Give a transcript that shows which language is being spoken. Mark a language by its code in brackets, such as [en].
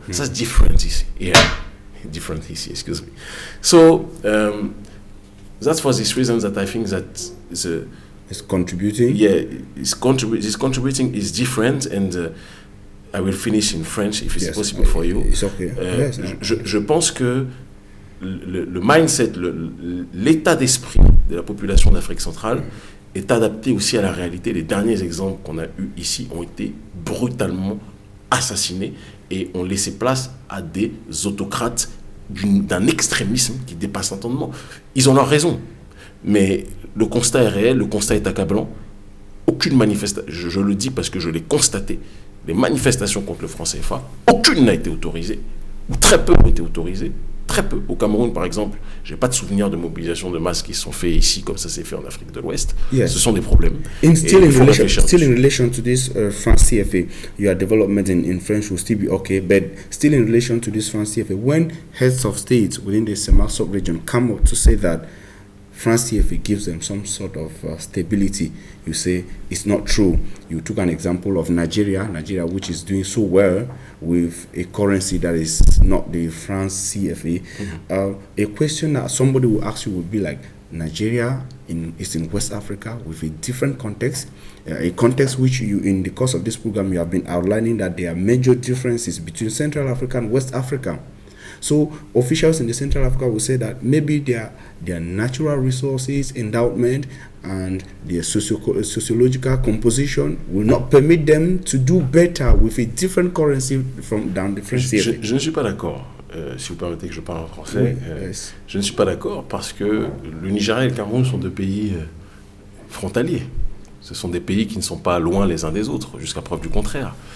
[en] That's different here. Different here, excuse me. So that's for this reason that I think that it's contributing. Yeah, it's contributing is different, and I will finish in French if it's possible for you. It's okay. [fr] Je pense que le mindset, l'état d'esprit de la population d'Afrique centrale est adapté aussi à la réalité. Les derniers exemples qu'on a eus ici ont été brutalement assassinés et ont laissé place à des autocrates d'un extrémisme qui dépasse l'entendement. Ils ont leur raison, mais le constat est réel, le constat est accablant. Aucune manifestation, je le dis parce que je l'ai constaté, les manifestations contre le franc CFA, aucune n'a été autorisée, ou très peu ont été autorisées. Très peu. Au Cameroun, par exemple, je n'ai pas de souvenir de mobilisation de masse qui sont faits ici, comme ça s'est fait en Afrique de l'Ouest. [en] Yes. [fr] Ce sont des problèmes. [en] Still in relation to this France CFA, your development in French will still be okay, but still in relation to this France CFA, when heads of states within the CEMAC sub-region come up to say that France CFA gives them some sort of stability, you say it's not true. You took an example of Nigeria, which is doing so well with a currency that is not the France CFA. A question that somebody will ask you would be like, Nigeria is in West Africa with a different context, a context which you, in the course of this program, you have been outlining that there are major differences between Central Africa and West Africa. So officials in the Central Africa will say that maybe their natural resources, endowment, and their sociological composition will not permit them to do better with a different currency than the French CFA. [fr] Je ne suis pas d'accord. Si vous permettez que je parle en français, je ne suis pas d'accord parce que le Nigeria et le Cameroun sont deux pays frontaliers. Ce sont des pays qui ne sont pas loin les uns des autres, jusqu'à preuve du contraire.